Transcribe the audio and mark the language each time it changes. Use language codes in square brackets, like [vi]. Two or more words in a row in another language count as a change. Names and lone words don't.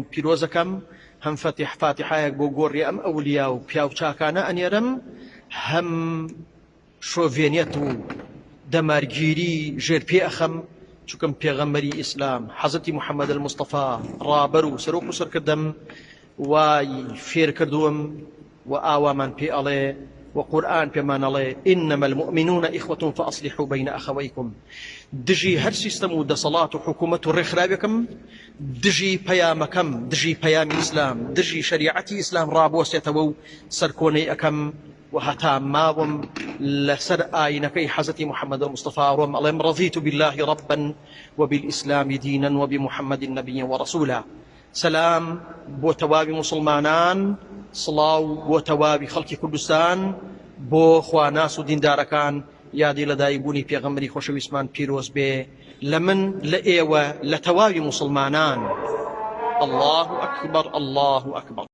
[ckb] پیرۆزەکەم، هەم فاتحایەک بۆ گۆڕی ئەم ئەولیا و پیا و چاکانە ئەنێرم، هەم شۆڤێنیەت و دەمارگیری ژێرپێ ئەخەم چووکەم پێغەمبەری ئیسلام حەزەتی محەممەد المستەفا ڕابەر و سەرۆک و سەرکردەم وای فێر کردووم و ئاوامان پێ ئەڵێ و قورئان پێمان ئەڵێ [ar] إنما المؤمنون إخوة فأصلحوا بين أخويكم. [ckb] دژی هەر سیستەم و دەسەڵات و حکوومەت و ڕێکخراوێکم دژی پەیامەکەم، دژی پەیامی ئیسلام، دژی شەریعەتی ئیسلام ڕابۆستێتەوە و سەرکۆنەی ئەەکەم و هەتا ماوەم لەسەر ئاینەکەی حەزەتی محەممەد المستەفا ڕۆم ئەڵێم [ar] رضيت بالله ربا وبالإسلام دينا وبمحمد نبيا ورسولا. [ckb] سلام بۆ تەواوی مسلمانان، سڵاو بۆ تەواوی خەڵکی کوردستان، بۆ خواناس و دیندارەکان. یادی لەدایکبوونی پێغەمبەری خۆشەویستمان پیرۆز بێ لە من لە ئێوە لە تەواوی مسلمانان. [ar] الله ئەکبەر، الله ئەکبەر.